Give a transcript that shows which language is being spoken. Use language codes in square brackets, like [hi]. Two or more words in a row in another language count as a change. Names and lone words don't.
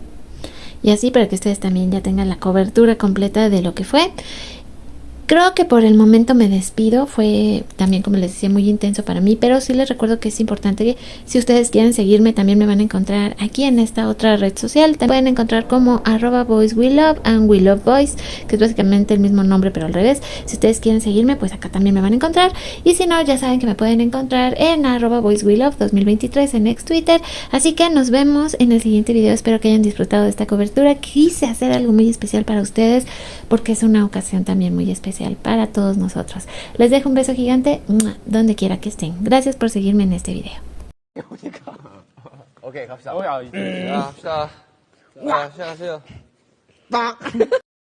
[es] Y así para que ustedes también ya tengan la cobertura completa de lo que fue. Creo que por el momento me despido. Fue también, como les decía, muy intenso para mí. Pero sí les recuerdo que es importante que si ustedes quieren seguirme, también me van a encontrar aquí en esta otra red social. Te pueden encontrar como @boyswelove [en] and we love boys, [es] que es básicamente el mismo nombre pero al revés. Si ustedes quieren seguirme, pues acá también me van a encontrar. Y si no, ya saben que me pueden encontrar en @boyswelove 2023 en ex Twitter. Así que nos vemos en el siguiente video. Espero que hayan disfrutado de esta cobertura. Quise hacer algo muy especial para ustedes porque es una ocasión también muy especial para todos nosotros. Les dejo un beso gigante donde quiera que estén. Gracias por seguirme en este video. [ko] 오케이 갑시다. 야, 갑시다. 야, 시작하세요.